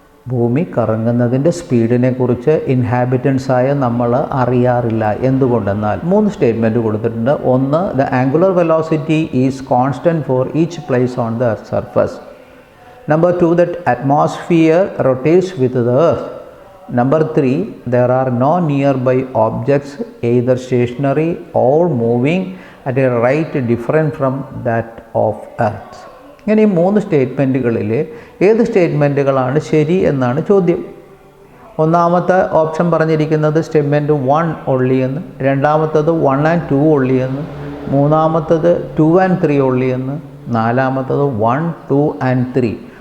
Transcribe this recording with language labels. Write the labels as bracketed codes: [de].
[ml] ഭൂമി കറങ്ങുന്നതിൻ്റെ സ്പീഡിനെ കുറിച്ച് ഇൻഹാബിറ്റൻസായ നമ്മൾ അറിയാറില്ല. എന്തുകൊണ്ടെന്നാൽ 3 സ്റ്റേറ്റ്മെൻറ്റ് കൊടുത്തിട്ടുണ്ട്. ഒന്ന്, [en] The angular velocity is constant for each place on the earth surface. Number 2, that atmosphere rotates with the earth. Number 3, there are no nearby objects either stationary or moving at a rate different from that of earth. [ml] ഇങ്ങനെ ഈ 3 സ്റ്റേറ്റ്മെൻറ്റുകളിൽ ഏത് സ്റ്റേറ്റ്മെൻറ്റുകളാണ് ശരി എന്നാണ് ചോദ്യം. ഒന്നാമത്തെ option പറഞ്ഞിരിക്കുന്നത് statement 1 only എന്ന്, രണ്ടാമത്തത് 1 and 2 ഒള്ളി എന്ന്, മൂന്നാമത്തത് 2 and 3 ഒള്ളി എന്ന്, നാലാമത്തത് 1, 2 and 3.